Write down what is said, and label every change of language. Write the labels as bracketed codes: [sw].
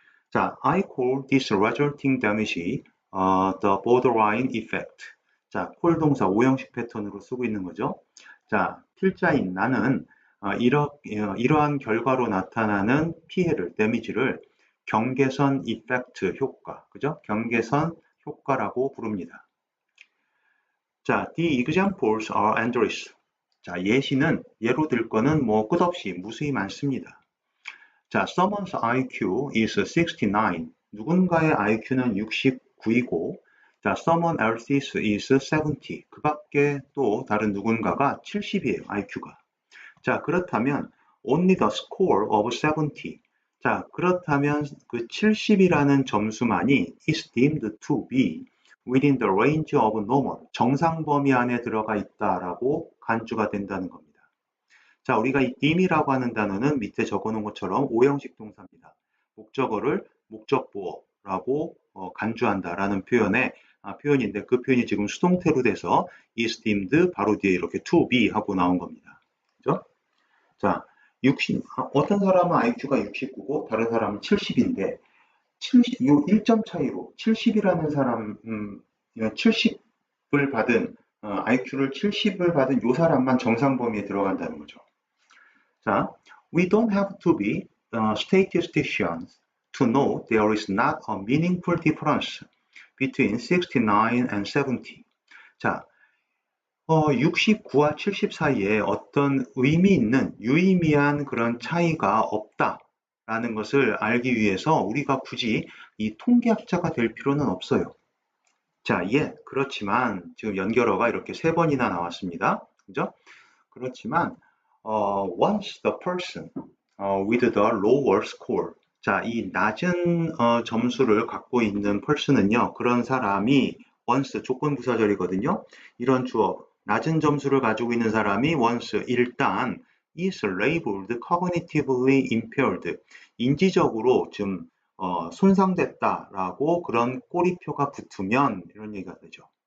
[en] 자, I call this resulting damage the borderline effect. [ko] 자, call 동사 5형식 패턴으로 쓰고 있는 거죠. 자, 필자인 나는 이러한 결과로 나타나는 피해를, damage를 경계선 이펙트 효과, 그죠? 경계선 효과라고 부릅니다. [en] 자, the examples are endless. [ko] 자, 예시는 예로 들 거는 뭐 끝없이 무수히 많습니다. [en] 자, someone's IQ is 69. [ko] 누군가의 IQ는 69이고, [en] 자, someone else's is 70. [ko] 그 밖에 또 다른 누군가가 70이에요, IQ가. [en] 자, [ko] 그렇다면 [en] only the score of 70. [ko] 자, 그렇다면 그 70이라는 점수만이 [en] is deemed to be within the range of normal, [ko] 정상 범위 안에 들어가 있다라고 간주가 된다는 겁니다. 자, 우리가 이 deem이라고 하는 단어는 밑에 적어놓은 것처럼 5형식 동사입니다. 목적어를 목적보어라고 간주한다라는 표현인데 그 표현이 지금 수동태로 돼서 [en] is deemed [ko] 바로 뒤에 이렇게 to be 하고 나온 겁니다. 그죠? 자, 어떤 사람은 IQ가 69고 다른 사람은 70인데 1점 차이로 70이라는 사람, 70을 받은 IQ를 70을 받은 이 사람만 정상 범위에 들어간다는 거죠. [en] 자, we don't have to be statisticians to know there is not a meaningful difference between 69 and 70. [ko] 자, 69와 70 사이에 어떤 의미 있는 유의미한 그런 차이가 없다라는 것을 알기 위해서 우리가 굳이 이 통계학자가 될 필요는 없어요. 자, 예, 그렇지만 지금 연결어가 이렇게 3번이나 나왔습니다. 그죠? 그렇지만 [en] once the person with the lower score. [ko] 자, 이 낮은 점수를 갖고 있는 person은요, 그런 사람이 once 조건 부사절이거든요. 이런 주어 낮은 점수를 가지고 있는 사람이 once 일단 [en] is labeled cognitively impaired. [ko] 인지적으로 좀 손상됐다라고 그런 꼬리표가 붙으면 이런 얘기가 되죠.